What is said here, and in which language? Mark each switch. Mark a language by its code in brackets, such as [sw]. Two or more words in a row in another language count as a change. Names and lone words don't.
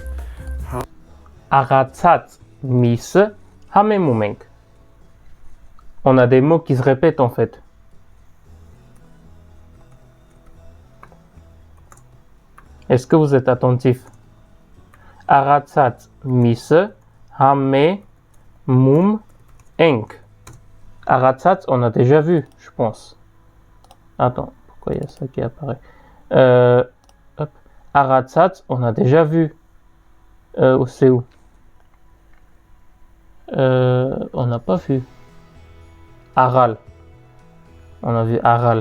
[hy] Աղացած միսը համեմում ենք. [fr] On a des mots qui se répètent en fait. Est-ce que vous êtes attentif? [hy] Աղացած միսը համեմում ենք. Աղացած, [fr] on a déjà vu, je pense. Attends, pourquoi il y a ça qui apparaît? Aratsat, on a déjà vu. C'est où? On n'a pas vu. Aral. On a vu Aral.